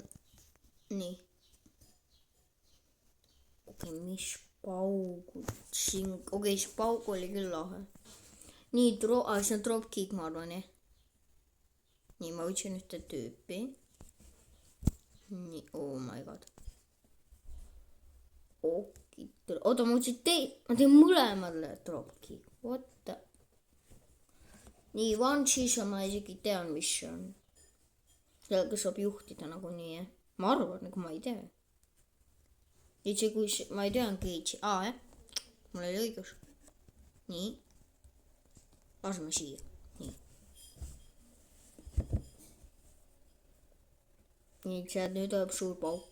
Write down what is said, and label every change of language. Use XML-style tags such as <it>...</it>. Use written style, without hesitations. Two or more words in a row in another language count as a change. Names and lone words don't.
<et>nii. okei, mis paugud siin, see paug oli küll lahe. nii, see on dropkick, ma arvan, jah. nii, ma võtsin ühte tüüpi. nii,</et> <en>oh my god.</en> <et>oota, ma võtsin ma teen mõlemale dropkick,</et> <en>what the.</en> <et>nii, One Cheese ma isegi tean, mis see on. sellega saab juhtida nagunii, jah. ma arvan, aga ma ei tea. isegi kui ma ei tea, on Keitsi. jah. mul oli õigus. nii. laseme siia. nii. nii, sealt nüüd tuleb suur pauk.</et>